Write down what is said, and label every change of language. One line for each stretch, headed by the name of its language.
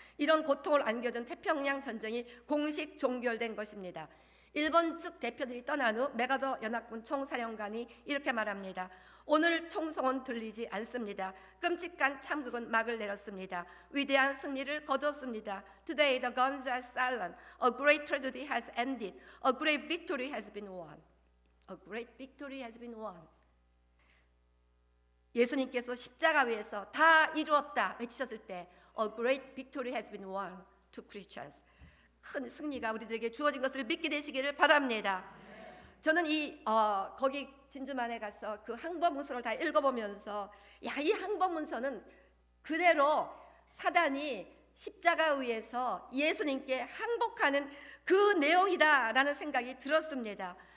Korean: 이런 고통을 안겨준 태평양 전쟁이 공식 종결된 것입니다. 일본 측 대표들이 떠난 후 메가더 연합군 총사령관이 이렇게 말합니다. 오늘 총성은 들리지 않습니다. 끔찍한 참극은 막을 내렸습니다. 위대한 승리를 거뒀습니다.
English: Today the guns are silent. A great tragedy has ended. A great victory has been won. A great victory has been won.
Korean: 예수님께서 십자가 위에서 다 이루었다 외치셨을 때
English: A great victory has been won to Christians.
Korean: 큰 승리가 우리들에게 주어진 것을 믿게 되시기를 바랍니다. 저는 거기 진주만에 가서 그 항복 문서를 다 읽어보면서 이 항복 문서는 그대로 사단이 십자가 위에서 예수님께 항복하는 그 내용이다라는 생각이 들었습니다.